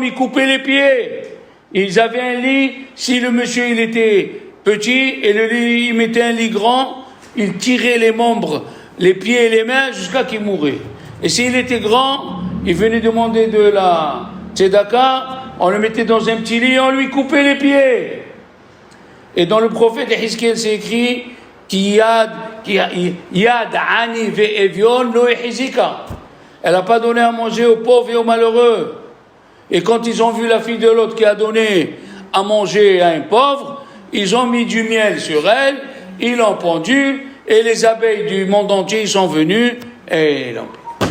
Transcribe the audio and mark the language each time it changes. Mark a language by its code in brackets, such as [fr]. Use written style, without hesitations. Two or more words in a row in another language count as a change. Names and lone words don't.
[fr] Ils coupaient les pieds. Ils avaient un lit, si le monsieur il était petit, et le lit, il mettait un lit grand, il tirait les membres, les pieds et les mains jusqu'à qu'il mourait. Et s'il était grand, il venait demander de la tzedaka, on le mettait dans un petit lit et on lui coupait les pieds. Et dans le prophète Hizkiel, c'est écrit [he] יד עני ואביון לא החזיקה. [fr] Elle n'a pas donné à manger aux pauvres et aux malheureux. Et quand ils ont vu la fille de l'autre qui a donné à manger à un pauvre, ils ont mis du miel sur elle, ils l'ont pendue, et les abeilles du monde entier sont venues, et l'ont pris.